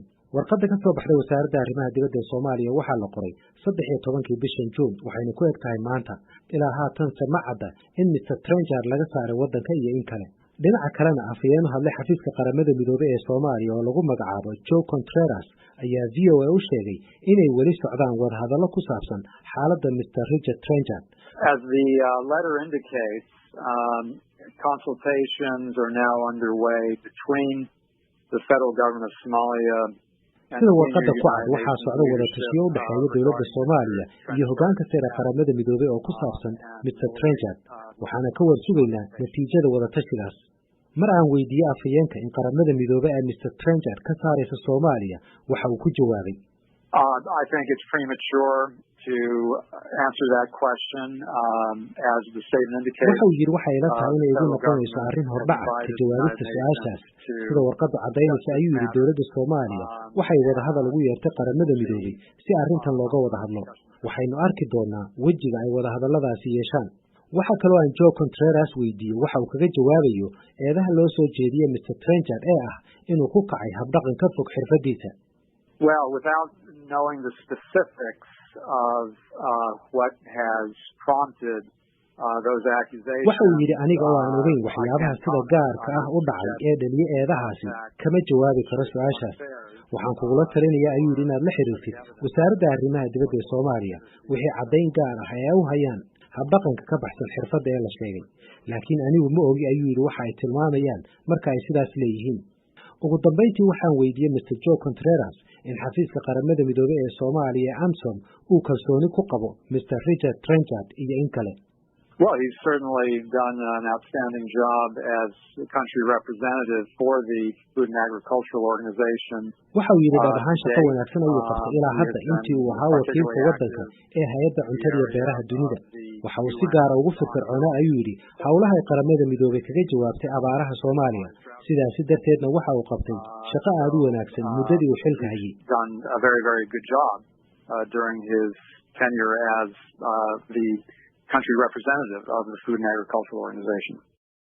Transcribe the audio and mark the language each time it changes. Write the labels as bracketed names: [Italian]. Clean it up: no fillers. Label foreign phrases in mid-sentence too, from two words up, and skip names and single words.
[Somali] warqadda ka soo baxday wasaaradda arrimaha dibadda ee Soomaaliya waxaa la qoray 13 bishan Juun waxayna ku eg tahay maanta. ilaa haatan ma cadda in Mr. Trenchard laga saaray waddanka iyo in kale. dhinaca kalena afhayeen u hadlay xafiiska qaramada midoobay ee Soomaaliya oo lagu magacaabo Joe Contreras ayaa VOA u sheegay inay weli socdaan wadahadallo ku saabsan xaaladda Mr. Richard Trenchard. [English] As the letter indicates, consultations are now underway between the federal government of Somalia. [Somali] sida warqadda ku cad waxaa socda wadatashiyo u dhexeeya dowladda Soomaaliya iyo hoggaanka sare qaramada midoobay oo ku saabsan Mr. Trenchard. waxaana ka war sugaynaa natiijada wadatashigaas. mar aan weydiiyey afhayeenka in qaramada midoobay ay Mr. Trenchard ka saaraysa Soomaaliya waxa uu ku jawaabay [English] I think it's premature to answer that question as the statement indicates. [Somali] waxa uu yiri waxay ila tahay inay igu noqonayso arrin hordhac ah ka jawaabista su'aashaas. sida warqaddu cadaynaysa ayuu yiri dowladda Soomaaliya waxay wada hadal ugu yeertay qaramada midoobay si arrintan looga wada hadlo. waxaynu arki doonaa wejiga ay wada hadalladaasi yeeshaan. waxaa kaloo aan Joe Contreras weydiiyey waxa uu kaga jawaabayo eedaha loo soo jeediyey Mr. Trenchard ee ah inuu ku kacay habdhaqan ka fog xirfadiisa. [English] Well, without knowing the specifics of what has prompted those accusations. [Somali] waxa uu yidhi aniga oo aan ogeyn waxyaabaha sida gaarka ah u dhacay ee dhaliyay eedahaasi kama jawaabi karo su'aashaas. waxaan kugula talinayaa ayuu yidhi inaad la xiriirtid wasaaradda arrimaha dibadda ee Soomaaliya wixii caddayn gaar ah ee u hayaan habdhaqanka ka baxsan xirfadda ee la sheegay. laakiin anigu ma ogi ayuu yidhi waxa ay tilmaamayaan marka ay sidaas leeyihiin. ugu dambeyntii waxaan weydiiyey Mr. Joe Contreras in xafiiska qaramada midoobay ee Soomaaliya ee AMSOM uu kalsooni ku qabo Mr. Richard Trenchard iyo in kale. [English] Well, he's certainly done an outstanding job as the country representative for the Food and Agricultural Organization. [Somali] waxa uu yidhi dhab ahaan shaqo wanaagsan ayuu qabtay ilaa hadda intii uu ahaa wakiilka waddanka ee hay'adda cuntada iyo beeraha dunida. waxa uu si gaara ugu firfircoonaa ayuu yidhi howlaha ay qaramada midoobay kaga jawaabtay abaaraha Soomaaliya. sidaasi darteedna waxa uu qabtay shaqo aad u wanaagsan muddadii uu xilka hayay. [English] Done a very good job during his tenure as the country representative of the Food and Agricultural Organization.